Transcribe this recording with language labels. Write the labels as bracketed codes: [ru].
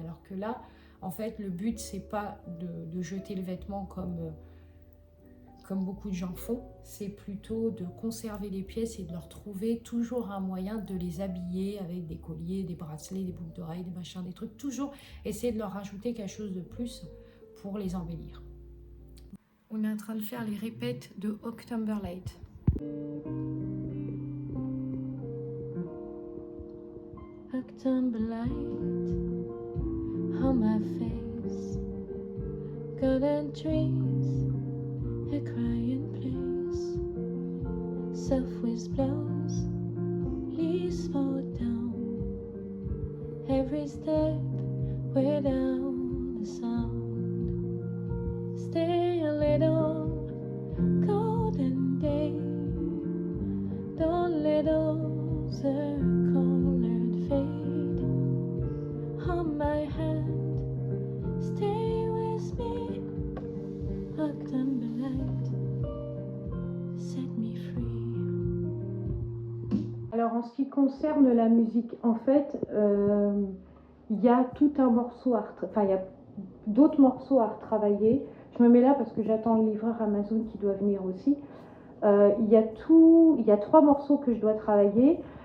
[fr] Alors que là, en fait, le but, c'est pas de jeter le vêtement comme beaucoup de gens font, c'est plutôt de conserver les pièces et de leur trouver toujours un moyen de les habiller avec des colliers, des bracelets, des boucles d'oreilles, des machins, des trucs. Toujours essayer de leur rajouter quelque chose de plus pour les embellir. On est en train de faire les répètes de October Light. [en] October light on my face, golden trees, a quiet place, soft wind blows, leaves fall down, every step way down the sound, stay a little golden day, don't let those colored fade on my hand, stay with me, October light, set me free. [fr] Alors en ce qui concerne la musique, en fait, il y a tout un morceau il y a d'autres morceaux à retravailler. Je me mets là parce que j'attends le livreur Amazon qui doit venir aussi. Il y a 3 morceaux que je dois travailler.